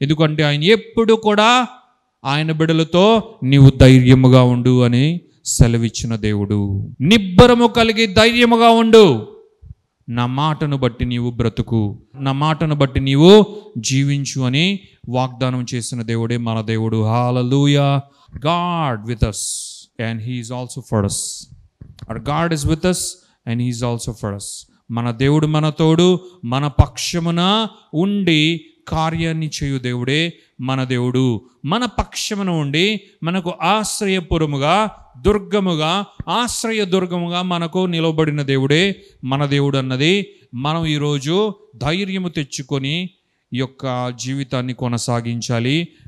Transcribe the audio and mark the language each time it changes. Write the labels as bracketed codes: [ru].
[te] ఎందుకంటే ఆయన ఎప్పుడు కూడా ఆయన బిడ్డలతో నీవు ధైర్యముగా ఉండు అని సెలవిచ్చిన దేవుడు. నిబ్బరము కలిగి ధైర్యముగా ఉండు, నా మాటను బట్టి నీవు బ్రతుకు, నా మాటను బట్టి నీవు జీవించు అని వాగ్దానం చేసిన దేవుడే మన దేవుడు. హల్లెలూయా. [en] God with us and he is also for us. Our God is with us and he is also for us. [te] మన దేవుడు మన తోడు, మన పక్షమున ఉండి కార్యాన్ని చేయు దేవుడే మన దేవుడు. మన పక్షమున ఉండి మనకు ఆశ్రయపురముగా, దుర్గముగా, ఆశ్రయ దుర్గముగా మనకు నిలబడిన దేవుడే మన దేవుడు అన్నది మనం ఈరోజు ధైర్యము తెచ్చుకొని ఈ యొక్క జీవితాన్ని కొనసాగించాలి.